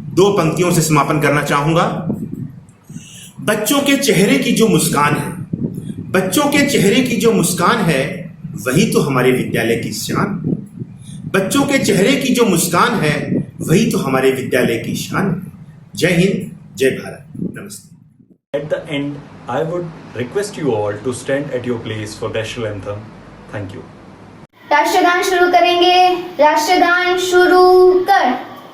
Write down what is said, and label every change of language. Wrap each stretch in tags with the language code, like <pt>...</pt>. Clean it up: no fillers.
<hi>2 पंक्तियों से समापन करना चाहूंगा। बच्चों के चेहरे की जो मुस्कान है, बच्चों के चेहरे की जो मुस्कान है, वही तो हमारे विद्यालय की शान। बच्चों के चेहरे की जो मुस्कान है, वही तो हमारे विद्यालय की शान। जय हिंद, जय भारत, नमस्ते।</hi> <en>At the end, I would request you all to stand at your place for national anthem. Thank you.</en> <hi>राष्ट्रगान शुरू करेंगे। राष्ट्रगान शुरू कर।</hi>